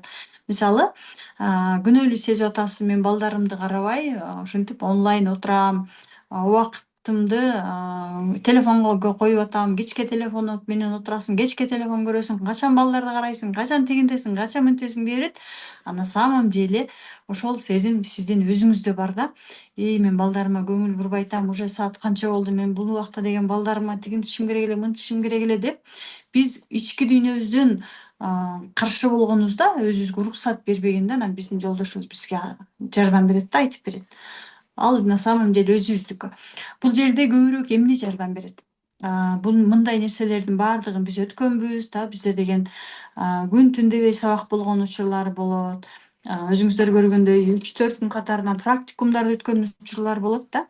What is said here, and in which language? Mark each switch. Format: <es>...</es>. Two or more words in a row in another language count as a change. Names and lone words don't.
<ky>Мисалы, күнөөлүү сезип атасыз, мен балдарымды карабай, ушинтип онлайн отурам, убактымды телефонго коюп атам, кечке телефон менен отурасың, кечке телефон көрөсүң, качан балдарды карайсың, качан тигиндесиң, качан мынтесиң дей берет.</ky> <ru>А на самом деле</ru> <ky>ошол сезим сиздин өзүңүздө бар да. Мен балдарыма көңүл бурбай атам, уже саат канча болду, мен бул убакта деген балдарыма тигинтишим керек эле, мынтишим керек эле деп, биз ички дүйнөбүздөн каршы болгонубузда, өзүбүзгө уруксат бербегенде, анан биздин жолдошубуз бизге жардам берет да, айтып берет. Ал</ky> <ru>на самом деле</ru> <ky>өзүбүздүкү. Бул жерде көбүрөөк эмне жардам берет? Бул мындай нерселердин баардыгын биз өткөнбүз да, бизде деген күн түн дебей сабак болгон учурлар болот. Өзүңүздөр көргөндөй 3-4 күн катарынан практикумдарды өткөн учурлар болот да.</ky>